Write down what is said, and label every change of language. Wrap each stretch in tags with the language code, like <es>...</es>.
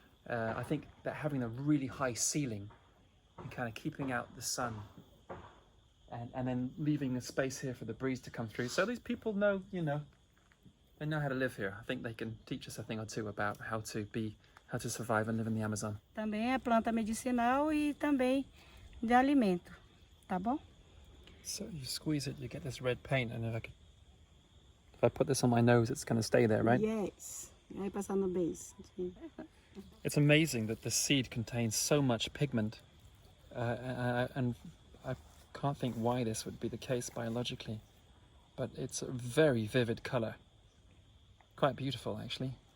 <en>I think that having a really high ceiling and kind of keeping out the sun, and then leaving a space here for the breeze to come through. So these people know, you know, they know how to live here. I think they can teach us a thing or two about how to survive and live in the Amazon.</en> <pt>Também é planta medicinal e também de alimento, tá bom?</pt> <en>So you squeeze it, you get this red paint, and if I put this on my nose, it's going to stay there, right? Yes.</en> <pt>Aí passar no base.</pt> <en>It's amazing that the seed contains so much pigment, and I can't think why this would be the case biologically, but it's a very vivid color. Quite beautiful, actually.</en>